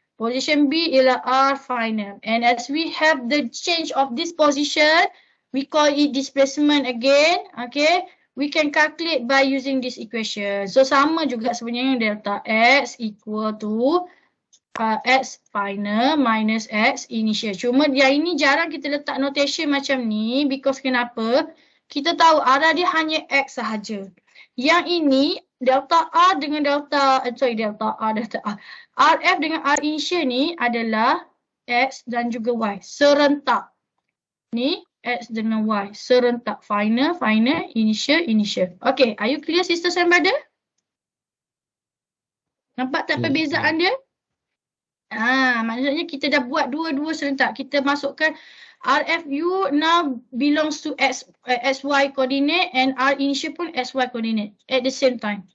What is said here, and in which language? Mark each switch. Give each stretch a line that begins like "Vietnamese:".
Malay: Position B ialah R final.
English: And as we have the change of this position, we call it displacement again. Okay, we can calculate by using this equation. So,
Malay: sama juga sebenarnya
English: delta X equal to X final minus X initial.
Malay: Cuma yang ini jarang kita letak notation macam ni because kenapa? Kita tahu arah dia hanya X sahaja. Yang ini delta R dengan delta R. RF dengan R initial ni adalah X dan juga Y serentak. Ni X dengan Y serentak. Final, initial.
English: Okay, are you clear sisters and brother?
Malay: Nampak tak perbezaan dia? Maksudnya kita dah buat dua-dua serentak. Kita masukkan
English: RFU now belongs to XY coordinate and R initial pun XY coordinate at the same time.